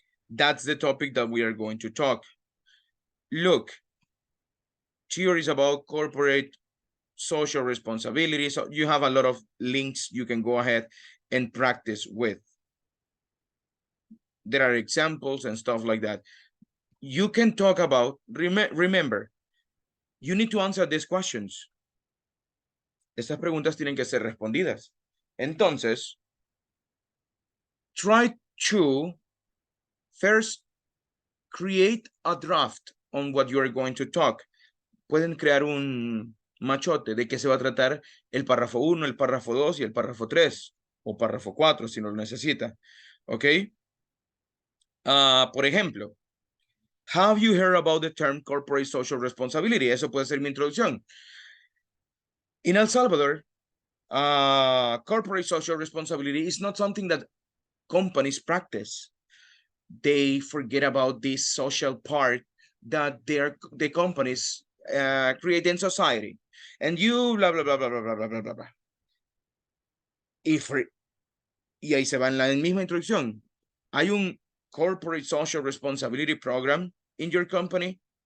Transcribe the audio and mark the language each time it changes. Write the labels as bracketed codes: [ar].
[en] That's the topic that we are going to talk. Look, theories about corporate social responsibility. So you have a lot of links you can go ahead and practice with. There are examples and stuff like that. You can talk about, remember, you need to answer these questions. [es] Estas preguntas tienen que ser respondidas. Entonces, [en] try to first create a draft on what you are going to talk. [es] Pueden crear un machote de qué se va a tratar el párrafo 1, el párrafo 2 y el párrafo 3 o párrafo 4 si no lo necesita. ¿Ok? Por ejemplo, [en] have you heard about the term corporate social responsibility? [es] Eso puede ser mi introducción. [en] In El Salvador, corporate social responsibility is not something that companies practice. They forget about this social part that the companies create in society. And you blah, blah, blah, blah, blah, blah, blah, blah, blah. [es] Y ahí se va en la misma introducción. Hay un [en] corporate social responsibility program in your company.